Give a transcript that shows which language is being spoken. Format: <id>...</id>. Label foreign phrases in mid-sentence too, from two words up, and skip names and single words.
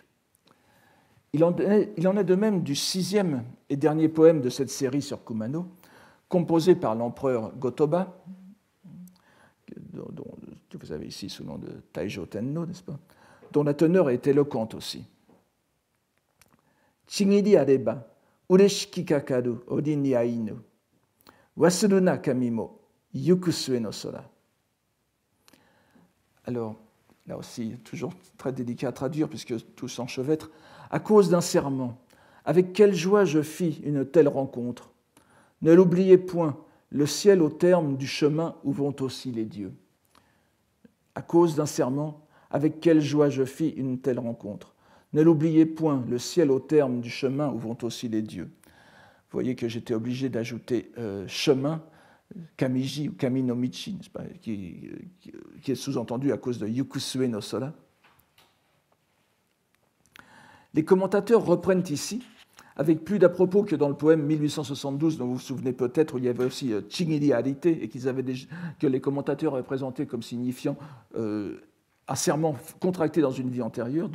<fr>Il en est de même du 6e et dernier poème de cette série sur Kumano, composé par l'empereur Gotoba, que vous avez ici sous le nom de Taijo Tenno, n'est-ce pas, dont la teneur est éloquente aussi.</fr> <ja>契りあれば うれしきかかる 折にあひぬ. 忘るな 神も行く末の空.</ja> <fr>Alors, là aussi, toujours très délicat à traduire puisque tout s'enchevêtre. À cause d'un serment, avec quelle joie je fis une telle rencontre. Ne l'oubliez point, le ciel au terme du chemin où vont aussi les dieux. À cause d'un serment, avec quelle joie je fis une telle rencontre. Ne l'oubliez point, le ciel au terme du chemin où vont aussi les dieux. Vous voyez que j'étais obligé d'ajouter chemin, kamiji ou kaminomichi, n'est-ce pas, qui est sous-entendu à cause de</fr> <ja>行く末の空.</ja> <fr>Les commentateurs reprennent ici, avec plus d'à-propos que dans le poème 1872, dont vous vous souvenez peut-être, où il y avait aussi</fr> <ja>契りありて,</ja> <fr>et que les commentateurs avaient présenté comme signifiant un serment contracté dans une vie antérieure.</fr>